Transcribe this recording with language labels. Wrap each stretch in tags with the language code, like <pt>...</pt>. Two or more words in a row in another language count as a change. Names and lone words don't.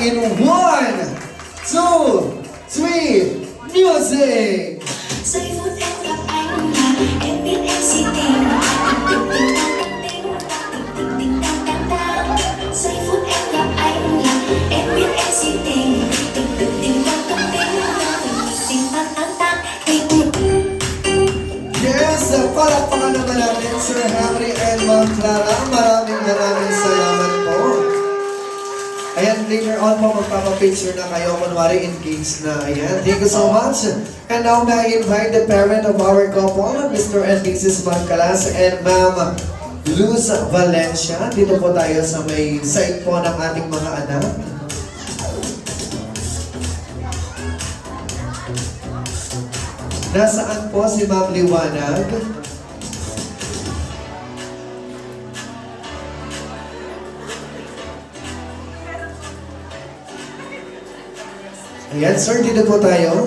<en>In 1, 2, 3, music!</en> <vi>Giây phút em gặp anh là em biết em si tình. Giây phút em gặp anh là em biết em si tình.</vi> <tl>Yes, palakpakan naman natin Sir Henry and Ma'am Clara. Maraming salamat po. Ayan,</tl> <en>later on</en> <tl>po magpapapicture na kayo. Kunwari engaged na. Ayan,</tl> <en>thank you so much. And now may I invite the parent of our couple, Mr. and Mrs. Mancalas and Ma'am Luz Valencia.</en> <tl>Dito po tayo sa may side po ng ating mga anak. Nasaan po si Ma'am Liwanag? Ayan, sir, dito po tayo.</tl>